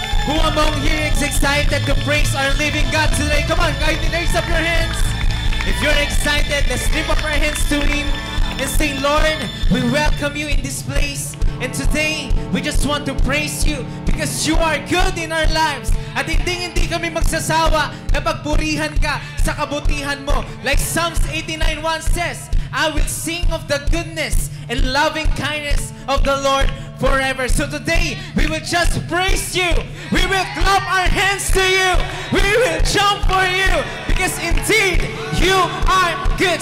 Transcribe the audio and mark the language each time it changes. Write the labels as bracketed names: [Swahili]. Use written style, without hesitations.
[English] Who among here is excited to praise our living God today? Come on, guys, raise up your hands. If you're excited, let's lift up our hands to Him and say, Lord, we welcome you in this place. And today, we just want to praise you because you are good in our lives. [Filipino] At hindi kami magsasawa na pagpurihan ka sa kabutihan mo. [English] Like Psalms 89:1 says, I will sing of the goodness and loving kindness of the Lord forever. So today, we will just praise you. We will clap our hands to you. We will jump for you because indeed, you are good.